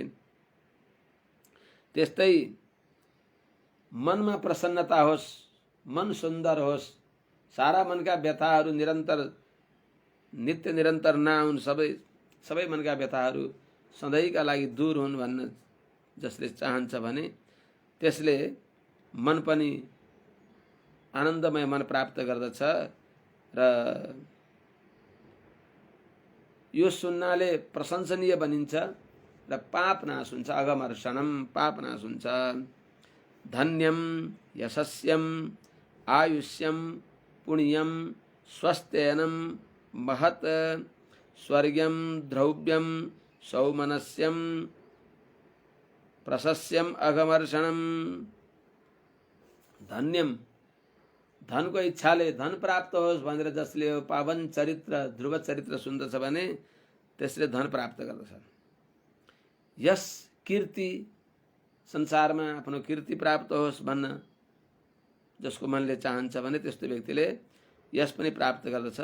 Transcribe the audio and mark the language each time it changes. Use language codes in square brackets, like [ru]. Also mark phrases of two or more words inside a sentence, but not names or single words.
[ne] त्यस्तै मनमा प्रसन्नता होस्, मन सुन्दर होस्, सारा मनका व्यथाहरू नित्य निरन्तर नआउन्, सबै मनका व्यथाहरू सधैँका लागि दूर हुन् भन्न जसले चाहन्छ भने त्यसले मन पनि आनन्दमय मन प्राप्त गर्दछ। र यो सुन्नाले प्रशंसनीय बनिन्छ र पाप नाश हुन्छ, अघमर्षणम पाप नाश हुन्छ। [sa] धन्यम यशस्यम आयुष्यम पुण्यम स्वस्थेनम महत स्वर्ग्यम द्रव्यम सौमनस्यम प्रशस्यम अघमर्षणम। [ne] धन्यम धनको इच्छाले धन प्राप्त होस् भनेर जसले यो पावन चरित्र ध्रुव चरित्र सुन्दछ भने त्यसले धन प्राप्त गर्दछ। यस कीर्ति संसारमा आफ्नो कीर्ति प्राप्त होस् भन्न जसको मनले चाहन्छ भने त्यस्तो व्यक्तिले यस पनि प्राप्त गर्दछ।